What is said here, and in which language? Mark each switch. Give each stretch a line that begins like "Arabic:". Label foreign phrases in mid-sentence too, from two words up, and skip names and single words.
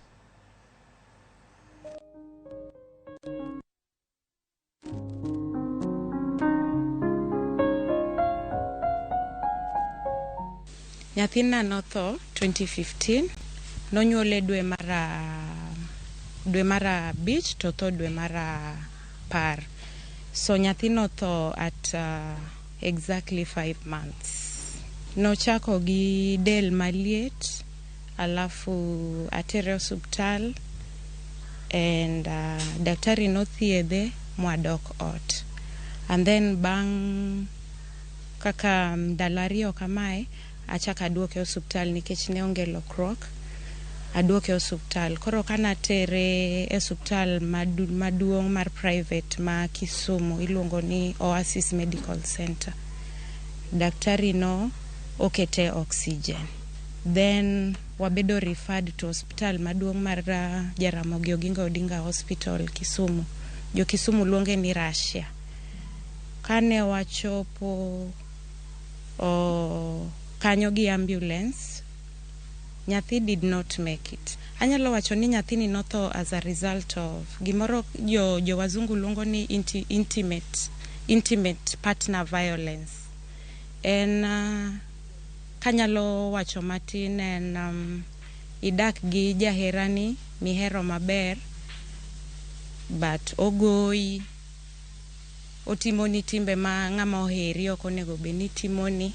Luo (Kenya and Tanzania): Nyathina notho 2015, nonyuole dwe mara abich to tho dwe mara par. So nyathino tho
English: at exactly 5 months.
Luo (Kenya and Tanzania): Nochako gi del maliet, alafu atere
English: hospital and
Luo (Kenya and Tanzania): daktari nothiedhe mwadok ot.
English: And then
Luo (Kenya and Tanzania): bang kaka ndalario kamae, achaka aduoke hospital nikech ne onge lokruok. Aduoke hospital. Koro kana tere hospital maduong mar private ma Kisumu iluongo ni Oasis Medical Center. Daktari no okete oxygen. Then wabedo
English: referred to hospital
Luo (Kenya and Tanzania): maduong' mar Jaramogi Oginga Odinga Hospital Kisumu. Jo Kisumu luonge ni Russia. Kane wachopo kanyo gi ambulance, nyathi
English: did not make it.
Luo (Kenya and Tanzania): Anyalo wacho ni nyathini notho
English: as a result of
Luo (Kenya and Tanzania): gimoro jo wazungu luongo ni
English: intimate partner violence.
Luo (Kenya and Tanzania): Kanyalo wacho matin idak gi jaherani mihero maber, but ogoyi, otimoni timbe ma ng'ama oheri ok onego bed ni timoni.